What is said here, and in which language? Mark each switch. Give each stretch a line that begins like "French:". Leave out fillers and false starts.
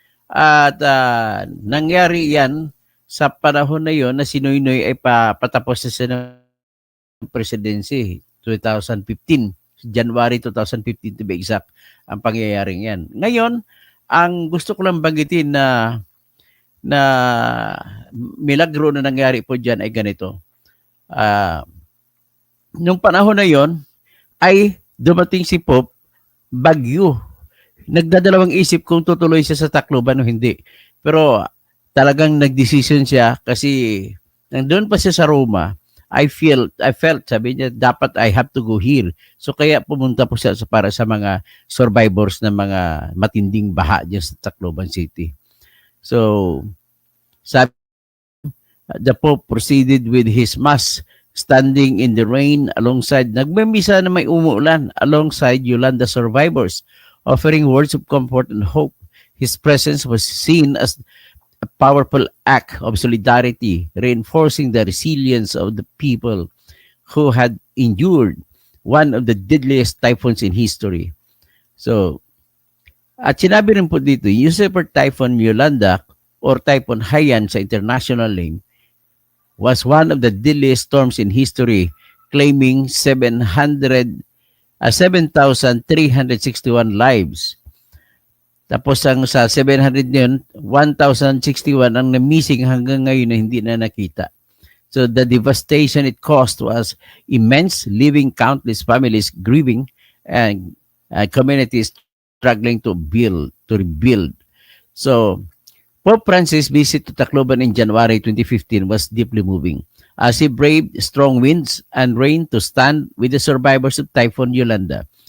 Filipino: At nangyari yan sa panahon na yon na si Noynoy ay patapos na siya ng presidency 2015.
English: January 2015 to be exact
Filipino: ang pangyayaring yan. Ngayon, ang gusto ko lang banggitin na milagro na nangyari po dyan ay ganito. Nung panahon na yon, ay dumating si Pope Baguio. Nagdadalawang isip kung tutuloy siya sa Tacloban o hindi. Pero talagang nagdesisyon siya kasi nandun pa siya sa Roma.
English: I felt,
Filipino: sabi niya, dapat
English: I have to go here.
Filipino: So kaya pumunta po siya para sa mga survivors ng mga matinding baha dyan sa Tacloban City.
English: So, sabi, the Pope proceeded with his mass, standing in the rain alongside,
Filipino: nagmimisa na may umuulan,
English: alongside Yolanda survivors, offering words of comfort and hope. His presence was seen as a powerful act of solidarity, reinforcing the resilience of the people who had endured one of the deadliest typhoons in history. So,
Filipino: at sinabi rin po dito,
English: Super Typhoon Yolanda or Typhoon Haiyan sa international name was one of the deadliest storms in history, claiming 7,361 lives.
Filipino: Tapos ang sa 700 yun, 1,061 ang na-missing hanggang ngayon na hindi na nakita.
English: So the devastation it caused was immense, leaving countless families grieving and communities struggling to rebuild. So Pope Francis' visit to Tacloban in January 2015 was deeply moving as he braved strong winds and rain to stand with the survivors of Typhoon Yolanda.